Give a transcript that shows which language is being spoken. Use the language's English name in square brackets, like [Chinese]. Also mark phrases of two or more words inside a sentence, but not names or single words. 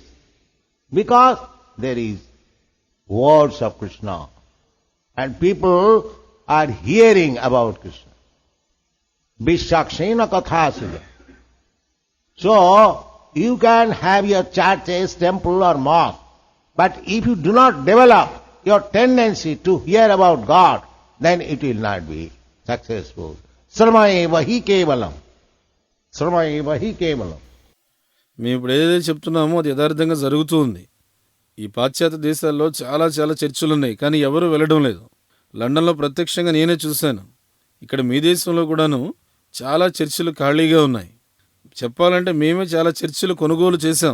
[English] Because there is words of Krishna and people are hearing about Krishna. [Sanskrit] विष्वक्सेन कथासु. [English] So, you can have your churches, temple or mosque, but if you do not develop your tendency to hear about God, then it will not be successful. [Sanskrit] श्रमैव हि केवलम्। श्रमैव हि केवलम्. [Telugu] మేము ఇప్పుడు ఏదైతే చెప్తున్నామో అది యథార్థంగా జరుగుతుంది. ఈ పాశ్చాత్య దేశాల్లో చాలా చాలా చర్చిలు ఉన్నాయి, కానీ ఎవరు వెళ్ళడం లేదు. లండన్లో ప్రత్యక్షంగా నేనే చూశాను. ఇక్కడ మీ దేశంలో కూడాను చాలా చర్చిలు ఖాళీగా ఉన్నాయి. చెప్పాలంటే మేమే చాలా చర్చిలు కొనుగోలు చేశాం.